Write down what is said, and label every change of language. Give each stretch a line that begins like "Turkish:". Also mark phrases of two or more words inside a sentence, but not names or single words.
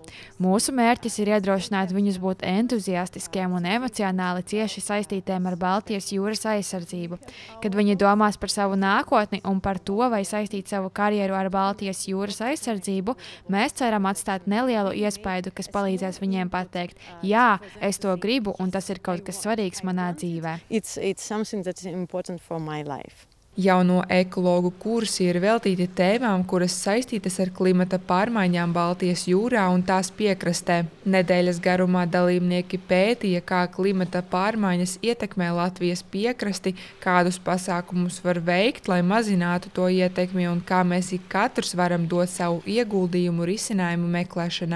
Latvian: Mūsu mērķis ir iedrošināt viņus būt entuziastiskiem un emocionāli cieši saistītiem ar Baltijas jūras aizsardzību. Kad viņi domās par savu nākotni un par to, vai saistīt savu karjeru ar Baltijas jūras aizsardzību, mēs ceram atstāt nelielu iespaidu, kas palīdzēs viņiem pateikt, jā, es to gribu un tas ir kaut kas svarīgs manā dzīvē.
English: It's something that is important for my life.
Latvian: Jauno ekologu kursi ir veltīti tēmām, kuras saistītas ar klimata pārmaiņām Baltijas jūrā un tās piekrastē. Nedēļas garumā dalībnieki pētīja, kā klimata pārmaiņas ietekmē Latvijas piekrasti, kādus pasākumus var veikt, lai mazinātu to ietekmi un kā mēs ik katrs varam dot savu ieguldījumu risinājumu meklēšanā.